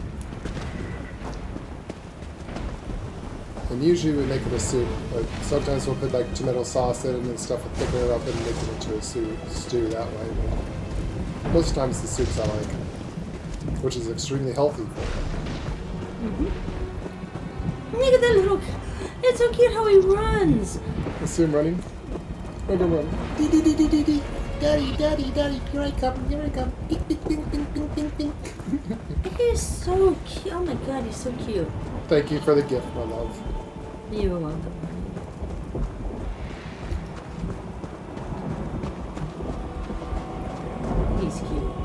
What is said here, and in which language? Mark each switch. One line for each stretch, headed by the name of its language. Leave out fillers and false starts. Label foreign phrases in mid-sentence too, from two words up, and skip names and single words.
English: And usually we make it a soup, but sometimes we'll put like tomato sauce in and stuff and thicken it up and make it into a stew that way. But most times the soups I like, which is extremely healthy for you. Mm-hmm. Look at that little... It's so cute how he runs. You see him running? Run. Dee dee dee dee dee dee. Daddy, daddy, daddy, here I come, here I come. Bing, bing, bing, bing, bing, bing, bing. He's so cute. Oh my god, he's so cute. Thank you for the gift, my love. You're welcome. He's cute.